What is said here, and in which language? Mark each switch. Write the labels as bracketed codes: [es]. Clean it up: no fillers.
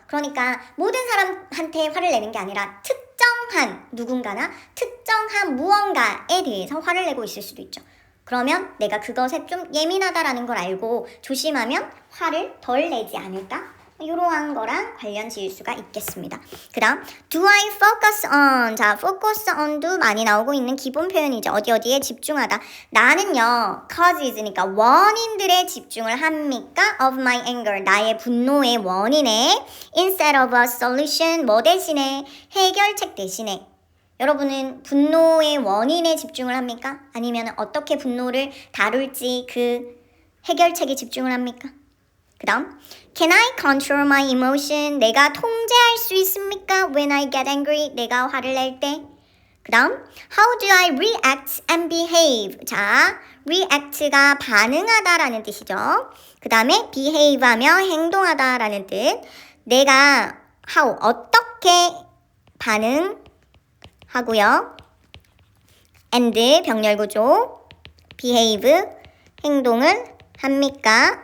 [ko] 그러니까 모든 사람한테 화를 내는 게 아니라 특정한 누군가나 특정한 무언가에 대해서 화를 내고 있을 수도 있죠. 그러면 내가 그것에 좀 예민하다라는 걸 알고 조심하면 화를 덜 내지 않을까? 이러한 거랑 관련 지을 수가 있겠습니다. 그 다음, [en] do I focus on? [ko] 자, focus on도 많이 나오고 있는 기본 표현이죠. 어디에 집중하다. 나는요, causes니까 원인들에 집중을 합니까? [en] of my anger, [ko] 나의 분노의 원인에 [en] instead of a solution, [ko] 뭐 대신에? 해결책 대신에. 여러분은 분노의 원인에 집중을 합니까? 아니면 어떻게 분노를 다룰지 그 해결책에 집중을 합니까? 그 다음, [en] Can I control my emotion? [ko] 내가 통제할 수 있습니까? [en] When I get angry, [ko] 내가 화를 낼 때. 그 다음, [en] How do I react and behave? [ko] 자, react가 반응하다라는 뜻이죠. 그 다음에 behave 하며 행동하다라는 뜻. 내가 how, 어떻게 반응하고요. and, 병렬구조, behave, 행동을 합니까?